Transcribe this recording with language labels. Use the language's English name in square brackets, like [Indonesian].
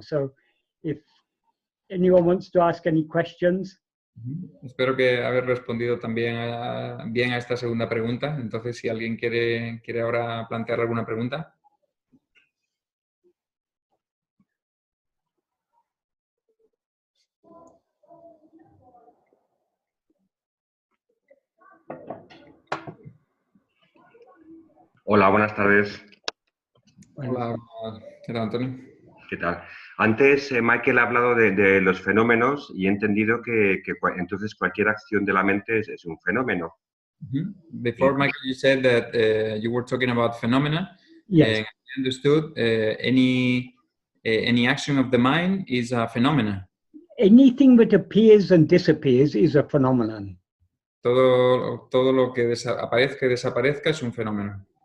[English] So if anyone wants to ask any questions. [Spanish] Espero que haber respondido también bien a esta segunda pregunta. Entonces, si alguien quiere ahora plantear alguna pregunta. Hola, buenas tardes. Hola, ¿qué tal, Antonio? ¿Qué tal? Antes Michael ha hablado de los fenómenos y he entendido que entonces cualquier acción de la mente es un fenómeno. [English] Before, Michael, you said that you were talking about phenomena. Yes. And I understood any action of the mind is a phenomena. Anything that appears and disappears is a phenomenon. [Spanish] Todo lo que aparezca y desaparezca es un fenómeno.